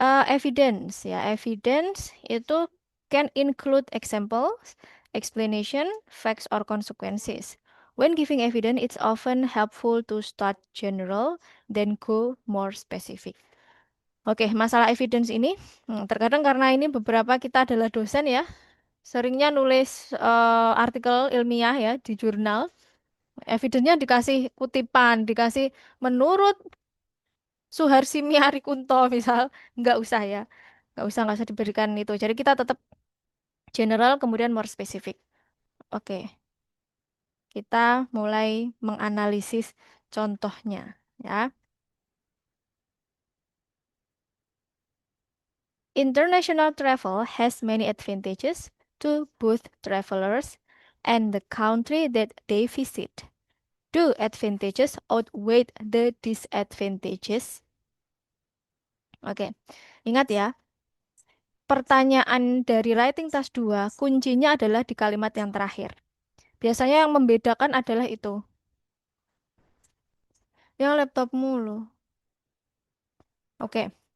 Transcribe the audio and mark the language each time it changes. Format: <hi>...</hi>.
<en>Evidence ya, evidence itu can include examples, explanation, facts or consequences. When giving evidence, it's often helpful to start general, then go more specific.</en> <id>Oke, masalah evidence ini, terkadang karena ini beberapa kita adalah dosen ya, seringnya nulis artikel ilmiah ya di jurnal. Evidence-nya dikasih kutipan, dikasih menurut Suharsi Miarikunto misal, nggak usah diberikan itu. Jadi kita tetap general kemudian</id> <en>more spesifik.</en> <id>Oke, kita mulai menganalisis contohnya ya.</id> <en>International travel has many advantages to both travelers and the country that they visit. Do advantages outweigh the disadvantages?</en> <id>Oke, ingat ya, pertanyaan dari writing task 2 kuncinya adalah di kalimat yang terakhir. Biasanya yang membedakan adalah itu. Yang laptopmu loh. Oke.</id>